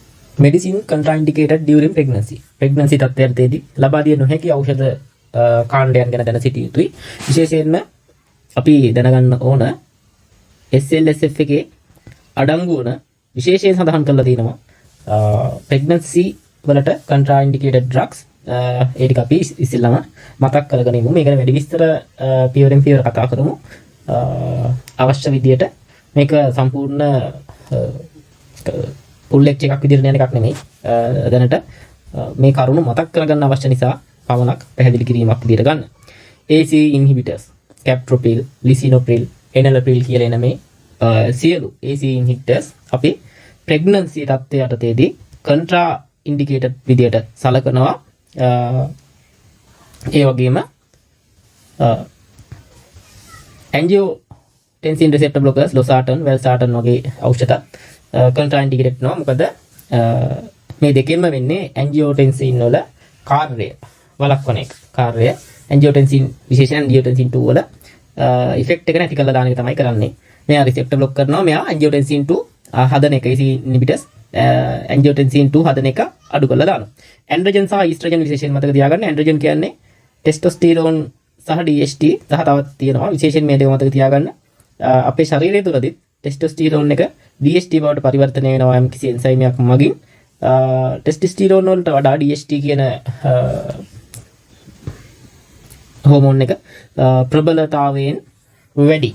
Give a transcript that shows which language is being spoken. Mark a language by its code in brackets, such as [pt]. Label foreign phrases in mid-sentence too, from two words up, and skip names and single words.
[en] medicine contraindicated during pregnancy. [si] pregnancy තත්ත්වයේදී ලබා දිය නොහැකි ඖෂධ කාණ්ඩයන් ගැන දැන සිටිය යුතුයි. විශේෂයෙන්ම අපි දැනගන්න ඕන SLSF එකේ අඩංගු වන විශේෂයෙන් සඳහන් කරලා තියෙනවා pregnancy වලට [en] contraindicated drugs [si] ඒ ටික අපි ඉස්සෙල්ලාම මතක් කරගෙන ඉමු. මේක ගැන වැඩි විස්තර පියවරෙන් පියවර කතා කරමු. අවශ්‍ය විදියට මේක සම්පූර්ණ [en] full lecture [si] එකක් විදියට යන එකක් නෙමෙයි. දැනට මේ කරුණු මතක් කරගන්න අවශ්‍ය නිසා පවණක් පැහැදිලි කිරීමක් විදියට ගන්න. [en] ACE inhibitors, [si] captopril, lisinopril, enalapril කියලා එන මේ සියලු [en] ACE inhibitors [si] අපි pregnancy තත්ත්වය යටතේදී contraindicated විදියට සලකනවා. ඒ වගේම [en] angiotensin receptor blockers, [si] losartan, valsartan වගේ ඖෂධ contraindicated වෙනවා. මොකද මේ දෙකෙන්ම වෙන්නේ angiotensin වල කාර්යය වළක්වන එක. කාර්යය angiotensin විශේෂයෙන් angiotensin 2 වල effect එක නැති කරලා දාන එක තමයි කරන්නේ. මෙයා [en] receptor block [si] කරනවා. මෙයා angiotensin 2 හදන එක [en] ACE inhibitors angiotensin 2 [si] හදන එක අඩු කරලා දානවා. androgen සහ estrogen විශේෂයෙන් මතක තියාගන්න. androgen කියන්නේ testosterone සහ DHT සහ තවත් තියෙනවා. විශේෂයෙන් මේ දෙක මතක තියාගන්න. අපේ ශරීරය තුළදී testosterone එක DHT බවට පරිවර්තනය වෙනවා යම් කිසි එන්සයිම් එකක් මගින්. testosterone වලට වඩා DHT කියන හෝමෝන් එක ප්‍රබලතාවයෙන් වැඩි.